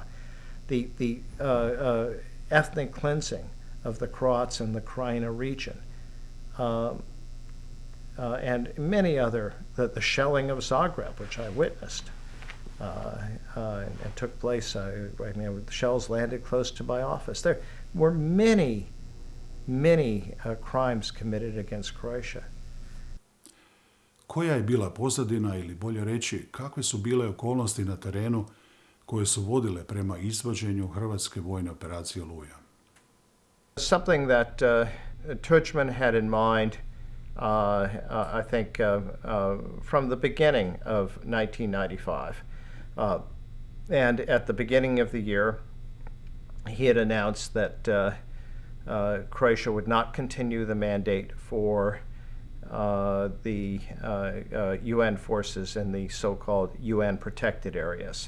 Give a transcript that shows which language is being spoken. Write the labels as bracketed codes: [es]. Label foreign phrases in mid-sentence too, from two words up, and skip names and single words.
[en] The ethnic cleansing of the Croats in the Krajina region, and many other, the shelling of Zagreb, which I witnessed, and took place, the shells landed close to my office. There were many crimes committed against Croatia. [hr] Koja je bila pozadina ili bolje reći kakve su bile okolnosti na terenu koje su vodile prema izvođenju hrvatske vojne operacije Oluja? [en] Something that Tudjman had in mind, I think, from the beginning of 1995. And at the beginning of the year, he had announced that Croatia would not continue the mandate for the UN forces in the so-called UN protected areas.